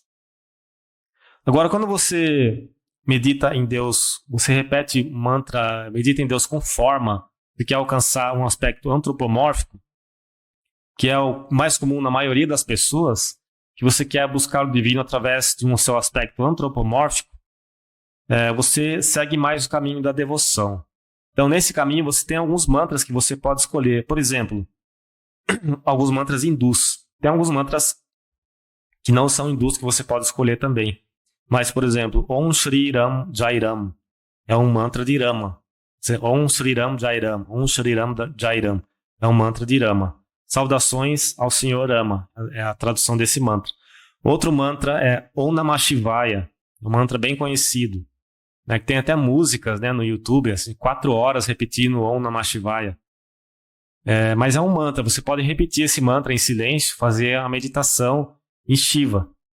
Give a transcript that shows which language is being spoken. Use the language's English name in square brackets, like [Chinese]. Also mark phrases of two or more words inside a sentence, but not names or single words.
[Portuguese] Agora, quando você medita em Deus, você repete mantra, medita em Deus com forma, e quer alcançar um aspecto antropomórfico, que é o mais comum na maioria das pessoas, que você quer buscar o divino através de um seu aspecto antropomórfico, você segue mais o caminho da devoção. Então, nesse caminho, você tem alguns mantras que você pode escolher. Por exemplo, alguns mantras hindus. Tem alguns mantras que não são hindus que você pode escolher também. Mas, por exemplo, [Sanskrit] Om Shri Ram Jai Ram [Portuguese] é um mantra de Rama. [Sanskrit] Om Shri Ram Jai Ram, Om Shri Ram Jai Ram [Portuguese] é um mantra de Rama. Saudações ao Senhor Rama é a tradução desse mantra. Outro mantra é [Sanskrit] Om Namah Shivaya, [Portuguese] um mantra bem conhecido. Que tem até músicas, né, no YouTube, assim, 4 horas repetindo [Sanskrit] Om Namah Shivaya. [Portuguese] Mas é um mantra, você pode repetir esse mantra em silêncio, fazer a meditação em Shiva.